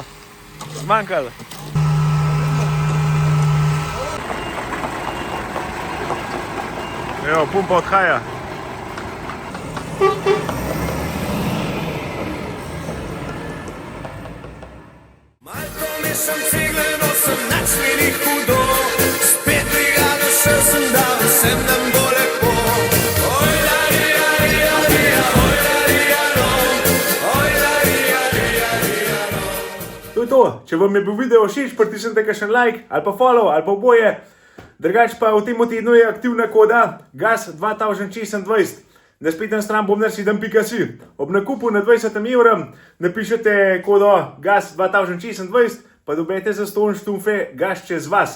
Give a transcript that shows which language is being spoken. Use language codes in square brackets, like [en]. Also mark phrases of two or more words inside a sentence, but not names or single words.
[sl] Zmanjkal. Evo, pumpa odhaja. Malko mešam cigle, nosim načni hudo, spet brigado šel sem, da vsem nam bo lepo. Oj, la, rija, rija, rija, oj, la, rija, ro, oj, la, rija, rija, rija, ro. To je to. Če vam je bil video všeč, pritisnite kakšen like ali pa follow ali pa oboje. Drugače pa v tem tednu je aktivna koda GAS 2026. Na spletni strani bombnar7.si. Ob nakupu na 20 evrov napišete kodo GAS 2026, pa dobite za ston štumfe GAS čez vas.